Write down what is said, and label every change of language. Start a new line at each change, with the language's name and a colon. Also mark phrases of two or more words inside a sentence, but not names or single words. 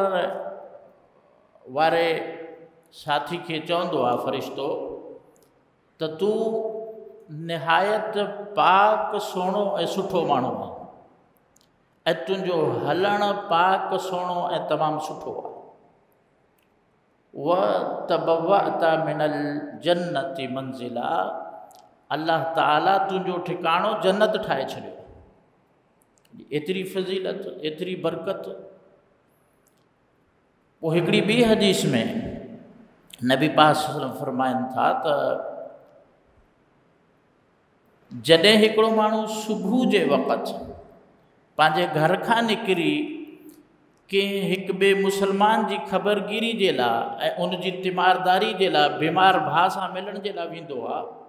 Sindhi: वारे साथी खे चवंदो आहे फ़रिश्तो त तूं निहायत पाक सुहिणो ऐं सुठो माण्हू आहे ऐं तुंहिंजो हलणु पाक सुहिणो ऐं तमामु सुठो आहे।
Arabic: وتبوأت من الجنة منزلا,
Sindhi: अल्लाह ताला तुंहिंजो ठिकाणो जन्नत ठाहे छॾियो। एतिरी फ़ज़ीलत, एतिरी बरकत। पोइ हिकिड़ी ॿी हदीस में नबी पाक
Arabic: صلى الله عليه وسلم
Sindhi: फरमाइनि था त जॾहिं हिकिड़ो माण्हू सुबुह जे वक़्तु पंहिंजे घर खां निकिरी कंहिं हिकु ॿिए मुसलमान जी ख़बरगिरी जे लाइ ऐं उन जी तीमारदारी जे लाइ बीमार भाउ सां मिलण जे लाइ वेंदो आहे